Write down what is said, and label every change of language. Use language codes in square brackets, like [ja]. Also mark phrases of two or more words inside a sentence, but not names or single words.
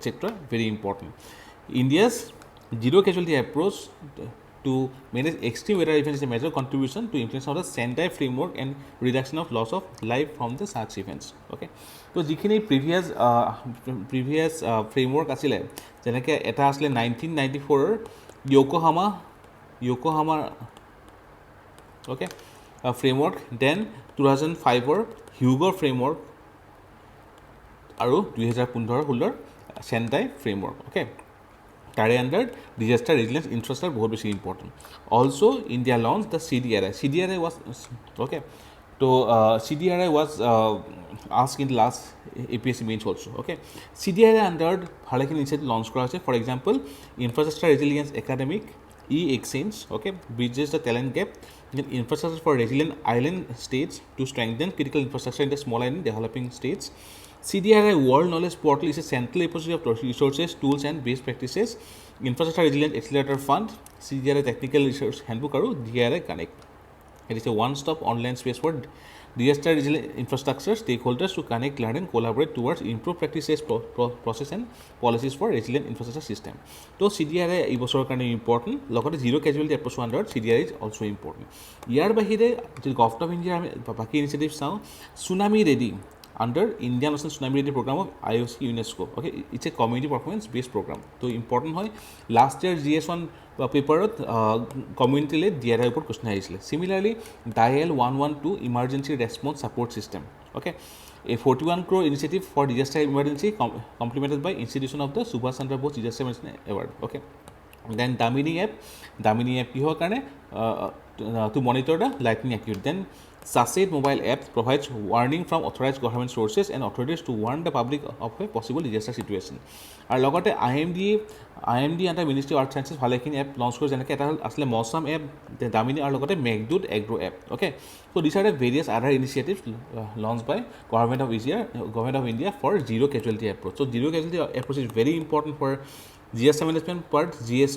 [en] very important. India's zero casualty approach to manage extreme weather events is a major contribution to implementation of the Sendai framework and reduction of loss of life from the such events. Okay, so [as] যিখিনি [en] previous framework [as] আছিলে, যেনেকৈ এটা আছিলে 1994 য়োকোহামা [en] okay framework, then [as] 2005 হিউগৰ framework, আৰু 2015-16 Sendai framework. Okay, তাৰে [en] under disaster resilience infrastructure [as] বহুত বেছি ইম্পৰ্টেণ্ট। [en] also India launch the CDRI was okay, তো CDRI was asked in last APSC Mains also. [as] Okay, CDRI আণ্ডাৰত ভালেখিনি [en] initiative launch [as] কৰা হৈছে। [en] for example infrastructure resilience academic, ই-এক্সচেঞ্জ, okay, bridges the talent gap, infrastructure for resilient island states to strengthen critical infrastructure in the small and developing states. CDRI World Knowledge Portal is a central repository of resources, tools and best practices. Infrastructure Resilience Accelerator Fund, CDRI Technical Resource Handbook, and DRI Connect. It is a one-stop online space for disaster resilient infrastructure stakeholders to connect, learn and collaborate towards improved practices, process and policies for resilient infrastructure system. [as] So CDRI এই বছৰৰ কাৰণে ইম্পৰ্টেণ্ট, লগতে [en] zero casualty approach [as] আণ্ডাৰত [en] CDRI is also important. [as] ইয়াৰ বাহিৰে যদি [en] Government of Indiaৰ [as] আমি বাকী ইনিচিয়েটিভ চাওঁ, [en] Tsunami Ready under Indian National Tsunami Ready Program of IOC UNESCO. Okay, it's a community performance based program. So important hoy last year GS1 paper community le DRI upor question ahisile. Similarly dial 112 emergency response support system. Okay, a 41 crore initiative for disaster emergency complemented by institution of the Subhash Chandra Bose Disaster Management Award. Okay, then Damini app [as] কিহৰ কাৰণে [en] to monitor the lightning activity. Then Sachet mobile app provides warning from authorized government sources and authorities to warn the public of a possible disaster situation. [as] আৰু লগতে [en] IMD under Ministry of Earth Sciences [as] ভালেখিনি [en] app launch [as] কৰিছে, যেনেকৈ এটা হ'ল আছিলে মৌচম এপ, দামিনী আৰু লগতে মেঘদূত এগ্ৰো এপ. [en] Okay, so this are the various other initiatives launch by Government of India for zero casualty approach. So zero casualty approach is very important for GST management part GS3.